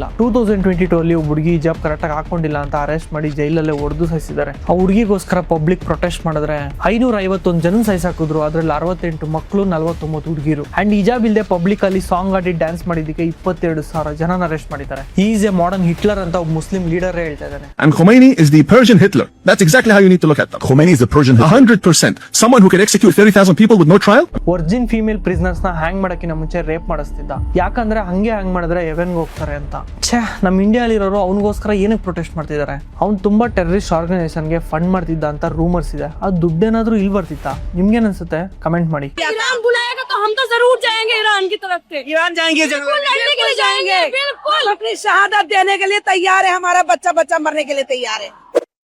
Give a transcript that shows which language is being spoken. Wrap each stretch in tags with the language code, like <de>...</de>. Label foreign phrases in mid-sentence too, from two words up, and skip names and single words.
<kn>2022 ಅಲ್ಲಿ ಒಬ್ಬ ಹುಡುಗಿ ಹಿಜಾಬ್ ಕರೆಕ್ಟಾಗಿ ಹಾಕೊಂಡಿಲ್ಲ ಅಂತ ಅರೆಸ್ಟ್ ಮಾಡಿ ಜೈಲಲ್ಲೇ ಹೊಡೆದು ಸಾಯಿಸಿದ್ದಾರೆ. ಆ ಹುಡುಗಿಗೋಸ್ಕರ</kn> <en>public protest</en> <kn>ಮಾಡಿದ್ರೆ 551 ಜನ ಸಾಯಿಸಾಕಿದ್ರು. ಅದ್ರಲ್ಲಿ 68 ಮಕ್ಕಳು, 49 ಹುಡುಗಿರು. ಅಂಡ್ ಹಿಜಾಬ್ ಇಲ್ಲದೆ ಪಬ್ಲಿಕ್ ಅಲ್ಲಿ ಸಾಂಗ್ ಆಡಿ ಡ್ಯಾನ್ಸ್ ಮಾಡಿದ್ದಕ್ಕೆ 22,000 ಜನನ ಅರೆಸ್ಟ್ ಮಾಡಿದ್ದಾರೆ.</kn> <en>he is a modern Hitler</en> <kn>ಅಂತ ಒಬ್ಬ ಮುಸ್ಲಿಂ ಲೀಡರ್ ಹೇಳ್ತಾ ಇದ್ದಾನೆ.</kn> <en>And Khomeini is the Persian Hitler. That's exactly how you need to look at them. Khomeini is the Persian Hitler. 100%. Someone who can execute 30,000 people with no trial. virgin female prisoners</en> <kn>ನ ಹ್ಯಾಂಗ್ ಮಾಡಕ್ಕಿಂತ ಮುಂಚೆ ರೇಪ್ ಮಾಡಿಸ್ತಿದ್ದ. ಯಾಕಂದ್ರೆ ಹಂಗೆ ಹ್ಯಾಂಗ್ ಮಾಡಿದ್ರೆ ಹೆವೆನ್ಗೆ ಹೋಗ್ತಾರೆ ಅಂತ. ನಮ್ ಇಂಡಿಯಾಲಿರೋರು ಅವನಿಗೋಸ್ಕರ ಏನಕ್ಕೆ ಪ್ರೊಟೆಸ್ಟ್ ಮಾಡ್ತಿದ್ದಾರೆ? ಅವ್ನು ತುಂಬಾ</kn> <en>terrorist organisation</en> <kn>ಫಂಡ್ ಮಾಡ್ತಿದ್ದ ಅಂತ ರೂಮರ್ಸ್ ಇದೆ. ಅದು ದುಡ್ಡೇನಾದ್ರೂ ಇಲ್ಲಿ ಬರ್ತಿತ್ತಾ? ನಿಮ್ಗೇನ್ ಅನ್ಸುತ್ತೆ? ಕಮೆಂಟ್ ಮಾಡಿ.</kn> <hi>हम तो जरूर जाएंगे ईरान की तरफ से। ईरान जाएंगे जरूर, लड़ने के लिए जाएंगे। बिल्कुल अपनी शहादत देने के लिए तैयार है। हमारा बच्चा मरने के लिए तैयार है।</hi>